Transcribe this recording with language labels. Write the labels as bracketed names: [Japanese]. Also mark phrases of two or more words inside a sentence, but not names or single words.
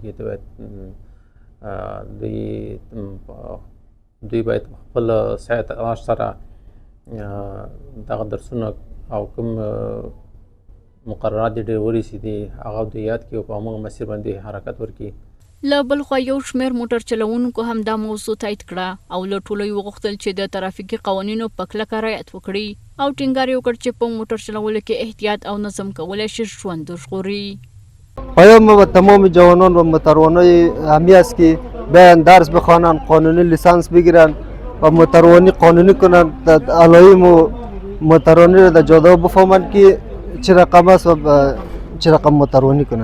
[Pashto] دوی باید خپل سیاحت تلاش سره دغه درسونه او کوم مقررات د ډریوري چې دي هغه دوی یاد کړي او په همغه مسیر باندې حرکت وکړي. له بل خوا یو شمېر موټر چلوونکو هم دا موضوع تایید کړه او له ټولو یې وغوښتل چې د ترافیکي قوانینو په کلکه رعایت وکړي او ټینګار یې وکړ چې په موټر چلولو کې احتیاط او نظم کولی شي ژوند وژغوري. [Persian] پیام به تمام جوانان و موتروانای همی است که بیان درس بخوانند، قانونی لیسانس بگیرند و موتروانی قانونی کنند. علائم موتروانی را در جاده بفهمند که چه رقم است و چه رقم موتروانی کنند.